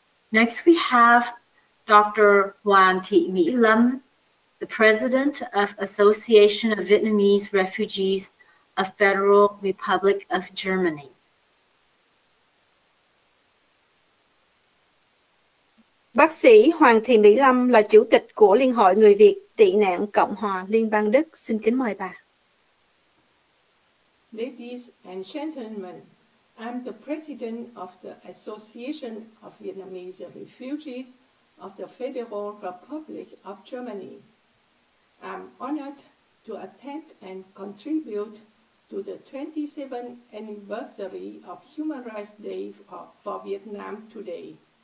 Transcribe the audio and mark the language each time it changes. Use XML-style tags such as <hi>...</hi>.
<en>Next, we have Dr. Hoàng Thị Mỹ Lâm, the President of Association of Vietnamese Refugees of Federal Republic of Germany.</en> <vi>Bác sĩ Hoàng Thị Mỹ Lâm là Chủ tịch của Liên hội Người Việt tị nạn Cộng hòa Liên bang Đức. Xin kính mời bà.</vi> <en>Ladies and gentlemen, I'm the president of the Association of Vietnamese Refugees of the Federal Republic of Germany. I'm honored to attend and contribute to the 27th anniversary of Human Rights Day for Vietnam today.</en>